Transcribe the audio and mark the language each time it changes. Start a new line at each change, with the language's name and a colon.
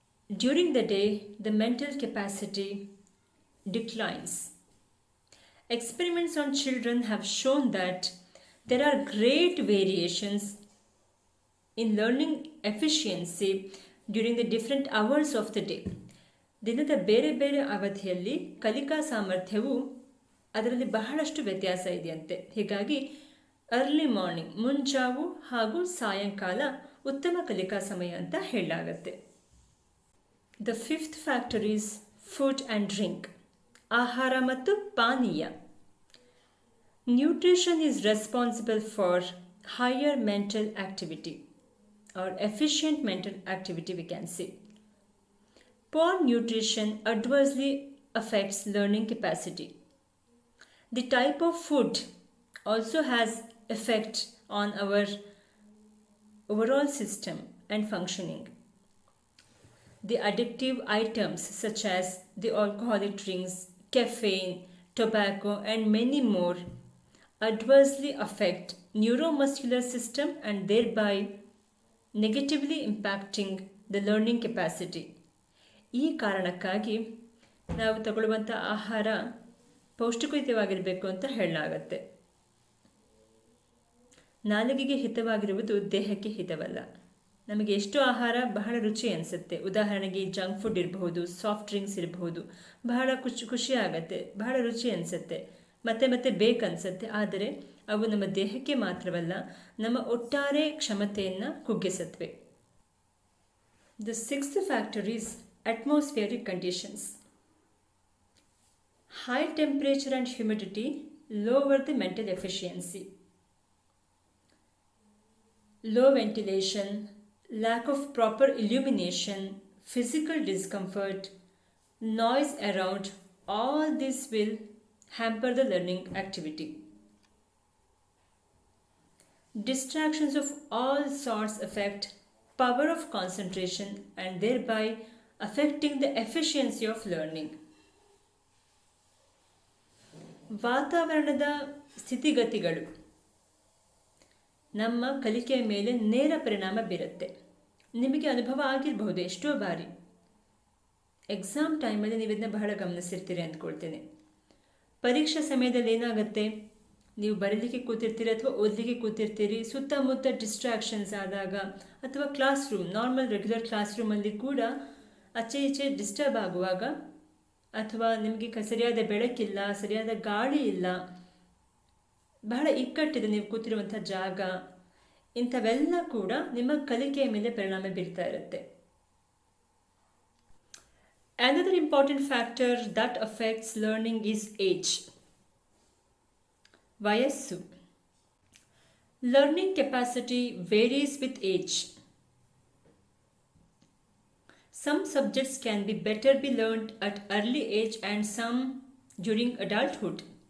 English: During the day, the mental capacity declines. Experiments on children have shown that there are great variations in learning efficiency during the different hours of the day.
Kannada: ದಿನದ ಬೇರೆ ಬೇರೆ ಅವಧಿಯಲ್ಲಿ ಕಲಿಕಾ ಸಾಮರ್ಥ್ಯವು ಅದರಲ್ಲಿ ಬಹಳಷ್ಟು ವ್ಯತ್ಯಾಸ ಇದೆಯಂತೆ. ಹೀಗಾಗಿ
English: early morning,
Kannada: ಮುಂಜಾವು ಹಾಗೂ ಸಾಯಂಕಾಲ ಉತ್ತಮ ಕಲಿಕಾ ಸಮಯ ಅಂತ ಹೇಳಲಾಗತ್ತೆ.
English: the fifth factor is food and drink,
Kannada: ಆಹಾರ ಮತ್ತು ಪಾನೀಯ.
English: Nutrition is responsible for higher mental activity or efficient mental activity, we can say. Poor nutrition adversely affects learning capacity. The type of food also has effect on our overall system and functioning. The addictive items such as the alcoholic drinks, caffeine, tobacco and many more adversely affect neuromuscular system and thereby negatively impacting the learning capacity.
Kannada: ಈ ಕಾರಣಕ್ಕಾಗಿ ನಾವು ತಗೊಳ್ಳುವಂಥ ಆಹಾರ ಪೌಷ್ಟಿಕಯುತವಾಗಿರಬೇಕು ಅಂತ ಹೇಳಲಾಗತ್ತೆ. ನಾಲಿಗೆಗೆ ಹಿತವಾಗಿರುವುದು ದೇಹಕ್ಕೆ ಹಿತವಲ್ಲ. ನಮಗೆ ಎಷ್ಟು ಆಹಾರ ಬಹಳ ರುಚಿ ಅನಿಸುತ್ತೆ, ಉದಾಹರಣೆಗೆ ಜಂಕ್ ಫುಡ್ ಇರಬಹುದು, ಸಾಫ್ಟ್ ಡ್ರಿಂಕ್ಸ್ ಇರಬಹುದು, ಬಹಳ ಖುಷಿ ಆಗುತ್ತೆ, ಬಹಳ ರುಚಿ ಅನಿಸುತ್ತೆ, ಮತ್ತೆ ಮತ್ತೆ ಬೇಕನ್ಸುತ್ತೆ. ಆದರೆ ಅವು ನಮ್ಮ ದೇಹಕ್ಕೆ ಮಾತ್ರವಲ್ಲ, ನಮ್ಮ ಒಟ್ಟಾರೆ ಕ್ಷಮತೆಯನ್ನು ಕುಗ್ಗಿಸುತ್ತವೆ.
English: The sixth factor is atmospheric conditions. High temperature and humidity lower the mental efficiency. Low ventilation, lack of proper illumination, physical discomfort, noise around, all this will hamper the learning activity. Distractions of all sorts affect power of concentration and thereby affecting the efficiency of learning.
Kannada: ವಾತಾವರಣದ ಸ್ಥಿತಿಗತಿಗಳು ನಮ್ಮ ಕಲಿಕೆಯ ಮೇಲೆ ನೇರ ಪರಿಣಾಮ ಬೀರುತ್ತೆ. ನಿಮಗೆ ಅನುಭವ ಆಗಿರಬಹುದು ಎಷ್ಟೋ ಬಾರಿ. ಎಕ್ಸಾಮ್ ಟೈಮಲ್ಲಿ ನೀವು ಇದನ್ನ ಬಹಳ ಗಮನಿಸಿರ್ತೀರಿ ಅಂದ್ಕೊಳ್ತೇನೆ. ಪರೀಕ್ಷಾ ಸಮಯದಲ್ಲಿ ಏನಾಗುತ್ತೆ, ನೀವು ಬರೀಲಿಕ್ಕೆ ಕೂತಿರ್ತೀರಿ ಅಥವಾ ಓದಲಿಕ್ಕೆ ಕೂತಿರ್ತೀರಿ, ಸುತ್ತಮುತ್ತ ಡಿಸ್ಟ್ರಾಕ್ಷನ್ಸ್ ಆದಾಗ, ಅಥವಾ class room, normal regular class ರೂಮಲ್ಲಿ ಕೂಡ ಆಚೆ ಈಚೆ ಡಿಸ್ಟರ್ಬ್ ಆಗುವಾಗ, ಅಥವಾ ನಿಮಗೆ ಸರಿಯಾದ ಬೆಳಕಿಲ್ಲ, ಸರಿಯಾದ ಗಾಳಿ ಇಲ್ಲ, ಬಹಳ ಇಕ್ಕಟ್ಟಿದೆ ನೀವು ಕೂತಿರುವಂಥ ಜಾಗ, ಇಂಥವೆಲ್ಲ ಕೂಡ ನಿಮ್ಮ ಕಲಿಕೆಯ ಮೇಲೆ ಪರಿಣಾಮ ಬೀರ್ತಾ ಇರುತ್ತೆ.
English: Another important factor that affects learning is age.
Kannada: ವಯಸ್ಸು.
English: Learning capacity varies with age. Some subjects can be better be learned at early age and some during adulthood.